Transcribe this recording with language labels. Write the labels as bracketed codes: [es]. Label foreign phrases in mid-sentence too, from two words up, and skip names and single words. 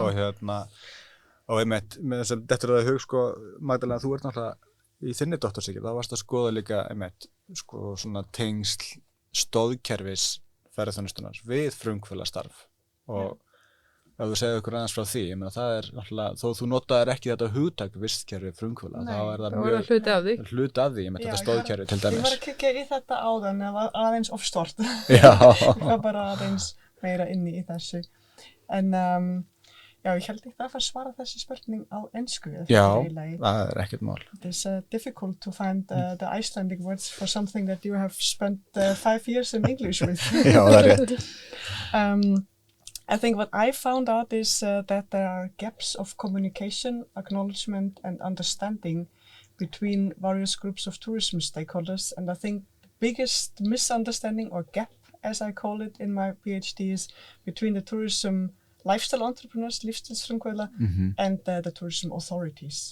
[is] og einmitt, með þess að þetta er það hug, sko, Magdalena, þú ert náttúrulega í þinni doktorsykir, þá varst að skoða líka, einmitt, sko, svona tengsl stóðkerfis ferðaþjónustunnar við frumkvöðlastarf og ef þú segir okkur aðeins frá því, ég meina það er náttúrulega, þó þú notaðir ekki þetta hugtak vistkerfi frumkvöðla, þá er það mjög hluti af því, ég meina þetta stóðkerfi til dæmis. Ég var að kikka í þetta áðan, það var aðeins of stort. Já. Ég var bara aðeins meira inni í þessu. En ég held ekki að svara þessi spurning á ensku. Já, það er ekkert mál. [en] It is difficult to find the Icelandic words for something that you have spent 5 years in English with. [is] Já, það er rétt. [en] I think what I found out is that there are gaps of communication, acknowledgement and understanding between various groups of tourism stakeholders. And I think the biggest misunderstanding or gap, as I call it in my PhD, is between the tourism lifestyle entrepreneurs, lífstilsfrumkvöðla, and the tourism authorities.